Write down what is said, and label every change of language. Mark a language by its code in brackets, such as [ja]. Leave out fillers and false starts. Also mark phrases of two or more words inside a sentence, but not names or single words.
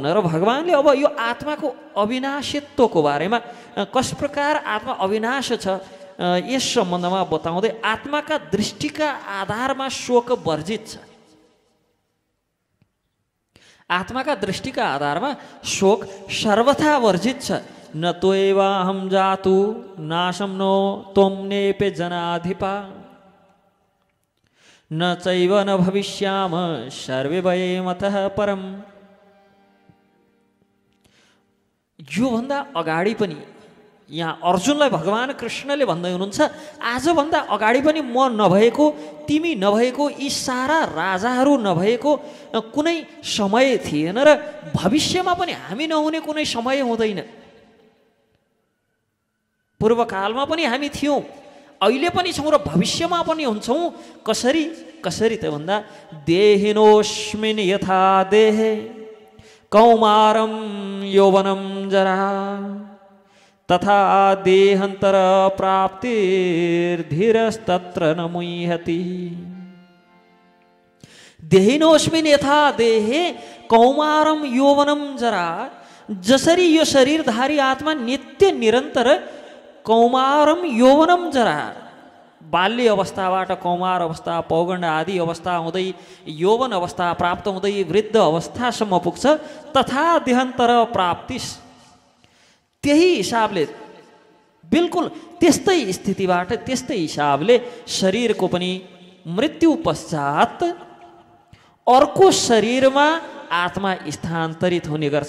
[ne] र भगवानले अब यो आत्माको अविनाशित्वको बारेमा, कस प्रकार आत्मा अविनाश छ यस सम्बन्धमा बताउँदै आत्माका दृष्टिका आधारमा शोक वर्जित छ। आत्माका दृष्टिका आधारमा शोक सर्वथा वर्जित छ। [sa] न त्वेवाहं जातु नाशं नो त्वं नेपे जनाधिपा न चैव न भविष्याम सर्वे वयमतः परम। [ne] योभन्दा अगाडि पनि यहाँ अर्जुनलाई भगवान कृष्णले भन्दै हुनुहुन्छ, आजभन्दा अगाडि पनि म नभएको, तिमी नभएको, यी सारा राजाहरू नभएको कुनै समय थिएन र भविष्यमा पनि हामी नहुने कुनै समय हुँदैन। पूर्वकालमा पनि हामी थियौँ, अहिले पनि छौँ र भविष्यमा पनि हुन्छौँ। कसरी त भन्दा [sa] देहिनोस्मिन् यथा देहे कौमारं यौवनं जरा तथा देहान्तर प्राप्तिर्धीरस्तत्र न मुह्यति। देहिनोस्मिन् यथा देहे कौमारं यौवनं जरा, [ne] जसरी यो शरीरधारी आत्मा नित्य निरन्तर [sa] कौमारम यौवनम जरा, [ne] बाल्य अवस्थाबाट कौमार अवस्था, पौगण्ड आदि अवस्था हुँदै यौवन अवस्था प्राप्त हुँदै वृद्ध अवस्थासम्म पुग्छ। [sa] तथा देहान्तर प्राप्तिस, [ne] त्यही हिसाबले बिल्कुल त्यस्तै स्थितिबाट त्यस्तै हिसाबले शरीरको पनि मृत्यु पश्चात अर्को शरीरमा आत्मा स्थानान्तरित हुने गर्छ।